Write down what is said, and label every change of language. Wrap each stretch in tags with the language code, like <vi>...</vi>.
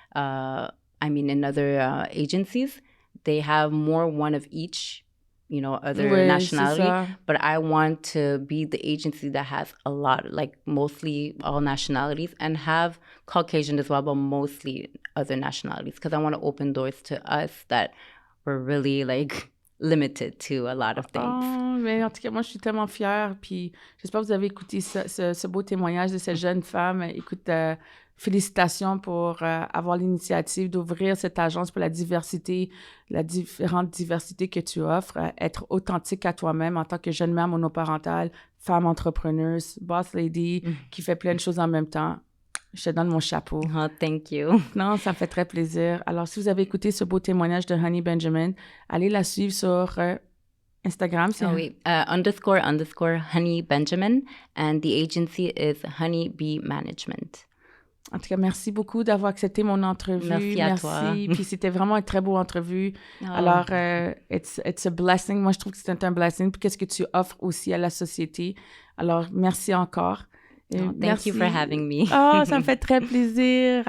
<en>In other agencies, they have more one of each, other nationality. But I want to be the agency that has a lot, like mostly all nationalities, and have Caucasian as well, but mostly other nationalities because I want to open doors to us that were really limited to a lot of things.</en> <fr>Oh, mais en tout cas, moi, je suis tellement fière. Puis j'espère que vous avez écouté ce beau témoignage de cette jeune femme. Écoute, félicitations pour avoir l'initiative d'ouvrir cette agence pour la diversité, la différente diversité que tu offres, être authentique à toi-même en tant que jeune mère monoparentale, femme entrepreneuse, boss lady, qui fait plein de choses en même temps. Je te donne mon chapeau.</fr> <en>Oh, thank you.</en> <fr>Non, ça me fait très plaisir. Alors, si vous avez écouté ce beau témoignage de Honey Benjamin, allez la suivre sur Instagram. Oh, oui. _ Honey Benjamin.</fr> <en>And the agency is Honey Bee Management.</en> <fr>En tout cas, merci beaucoup d'avoir accepté mon entrevue. Merci à toi. Puis c'était vraiment une très beau entrevue. Oh. Alors,</fr> <en>it's a blessing.</en> <fr>Moi, je trouve que c'est un blessing. Puis qu'est-ce que tu offres aussi à la société. Alors, merci encore.</fr> <en>Thank you for having me.</en> <fr>Ça me fait très plaisir.</fr>